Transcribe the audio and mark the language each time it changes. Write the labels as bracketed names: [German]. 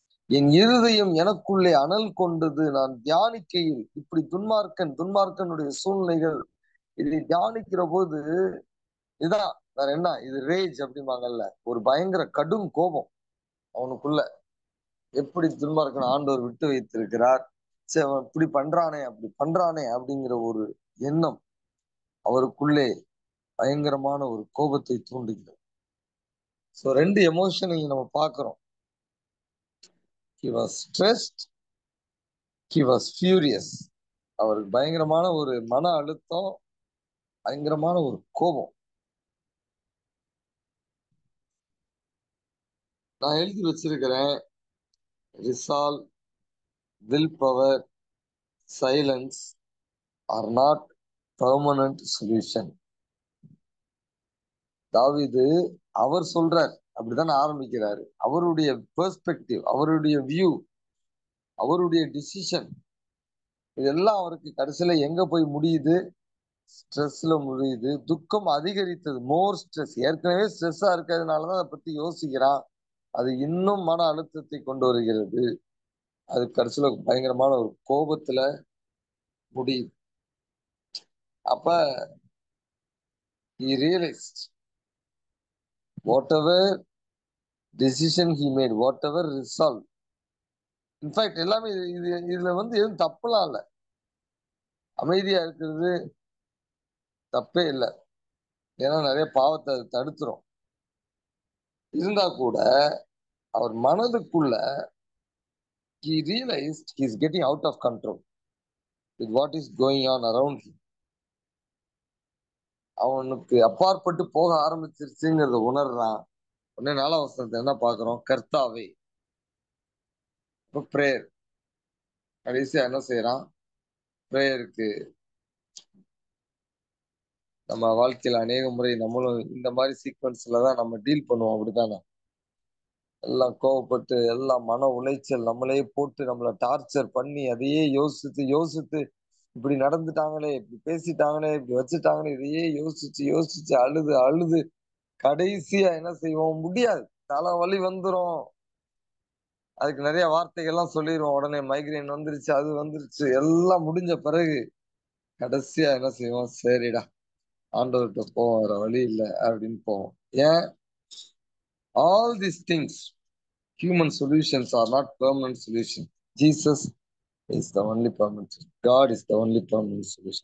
[Tamil] என் இருதயம் எனக்குள்ளே அனல் கொண்டது. நான் தியானிக்கையில் இப்படி துன்மார்க்கனுடைய சூழ்நிலைகள், இதை தியானிக்கிற போது இதுதான், வேற என்ன இது, ரேஜ் அப்படிம்பாங்கல்ல, ஒரு பயங்கர கடும் கோபம் அவனுக்குள்ள. எப்படி துன்மார்க்கன் ஆண்டவர் விட்டு வைத்திருக்கிறார், சரி அவன் இப்படி பண்றானே அப்படி பண்றானே அப்படிங்கிற ஒரு எண்ணம் அவருக்குள்ளே பயங்கரமான ஒரு கோபத்தை தூண்டுகிறது. சோ 2 எமோஷனையும் நம்ம பார்க்கிறோம். [English] he was stressed, he was furious. [Tamil] அவருக்கு பயங்கரமான ஒரு மன அழுத்தம், பயங்கரமான ஒரு கோபம். நான் எழுதி வச்சிருக்கிறேன், [English] Resolve, will power, silence are not permanent solution. [Tamil] தாவீது அவர் சொல்றார், அப்படித்தானே ஆரம்பிக்கிறாரு. அவருடைய பெர்ஸ்பெக்டிவ், அவருடைய வியூ, அவருடைய டிசிஷன், இதெல்லாம் அவருக்கு கடைசியில எங்க போய் முடியுது? ஸ்ட்ரெஸ்ல முடியுது. துக்கம் அதிகரித்தது, [English] More stress. [Tamil] ஏற்கனவே ஸ்ட்ரெஸ்ஸா இருக்கிறதுனாலதான் அதை பத்தி யோசிக்கிறான். அது இன்னும் மன அழுத்தத்தை கொண்டு வருகிறது. அது கடைசியில பயங்கரமான ஒரு கோபத்துல முடியுது. அப்ப [English] he realized whatever decision he made, whatever resolve, in fact [Tamil] எல்லாமே இதுல எதுவும் தப்புலாம் இல்ல. அமைதியா இருக்கிறது தப்பே இல்லை, ஏன்னா நிறைய பாவத்தை அது தடுத்துரும். இருந்தா கூட அவர் மனதுக்குள்ள [English] he realized he is getting out of control with what is going on around him. [Tamil] அவனுக்கு அப்பாற்பட்டு போக ஆரம்பிச்சிருச்சுங்கிறத உணர்றான். உடனே 4ஆம் வசனத்தை என்ன பார்க்கிறோம்? கர்த்தாவே. இப்ப பிரேயர். கடைசியா என்ன செய்யறான்? பிரேயருக்கு நம்ம வாழ்க்கையில அநேக முறை நம்மளும் இந்த மாதிரி சீக்வன்ஸ்ல தான் நம்ம டீல் பண்ணுவோம். அப்படித்தானே? எல்லாம் கோவப்பட்டு, எல்லாம் மன உளைச்சல், நம்மளே போட்டு நம்மளை டார்ச்சர் பண்ணி அதையே யோசித்து யோசித்து இப்படி நடந்துட்டாங்களே, இப்படி பேசிட்டாங்களே, இப்படி வச்சுட்டாங்களே, இதையே யோசிச்சு யோசிச்சு அழுது அழுது கடைசியா என்ன செய்வோம்? முடியாது, தலைவலி வந்துரும். அதுக்கு நிறைய வார்த்தைகள்லாம் சொல்லிடுவோம். உடனே மைக்ரைன் வந்துருச்சு, அது வந்துருச்சு. எல்லாம் முடிஞ்ச பிறகு கடைசியா என்ன செய்வோம்? சரிடா, ஆண்டவர்கிட்ட போவோம், வேற வழி இல்லை அப்படின்னு போவோம். ஏன்? [English] All these things, human solutions are not permanent solution. Jesus is the only permanent solution. God is the only permanent solution.